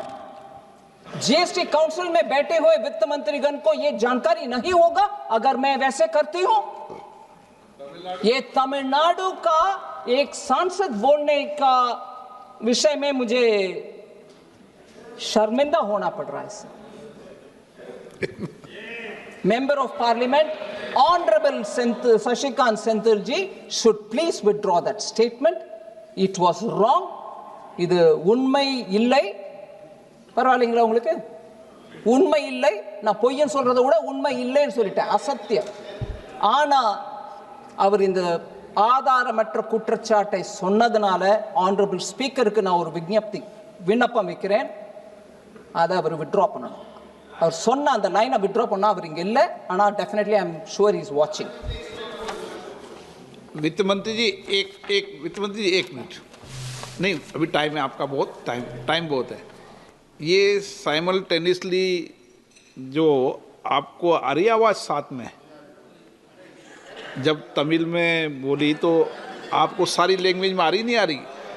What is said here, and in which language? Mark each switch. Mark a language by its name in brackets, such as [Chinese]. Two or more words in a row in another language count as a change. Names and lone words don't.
[Hindi] जीएसटी काउंसिल में बैठे हुए वित्त मंत्रीगण को यह जानकारी नहीं होगा अगर मैं वैसे करती हूं. ये तमिलनाडु का एक सांसद बोलने का विषय में मुझे शर्मिंदा होना पड़ रहा है. [English] Member of Parliament, Honorable Shashikant Senthil ji should please withdraw that statement. It was wrong. [Tamil] இது உண்மை இல்லை. பரவாயில்லைங்களா உங்களுக்கு? உண்மை இல்லை. நான் பொய்யன் சொல்றதை விட உண்மை இல்லைன்னு சொல்லிட்டேன், அசத்தியம். ஆனா அவர் இந்த ஆதாரமற்ற குற்றச்சாட்டை சொன்னதுனால [English] honorable speakerக்கு [Tamil] நான் ஒரு விண்ணப்பம் வைக்கிறேன், அதை அவர் வித்ட்ரா பண்ணணும். அவர் சொன்ன அந்த லைனை வித்ட்ரா பண்ணா அவர் இங்க இல்ல, ஆனா [English] definitely I am sure he is watching. [Hindi] वित्त मंत्री जी एक मिनट. नहीं, अभी टाइम है आपका, बहुत टाइम बहुत है. ये साइमल्टेनियसली जो आपको आ रही आवाज साथ में, जब तमिल में बोली तो आपको सारी लैंग्वेज में आ रही, नहीं आ रही?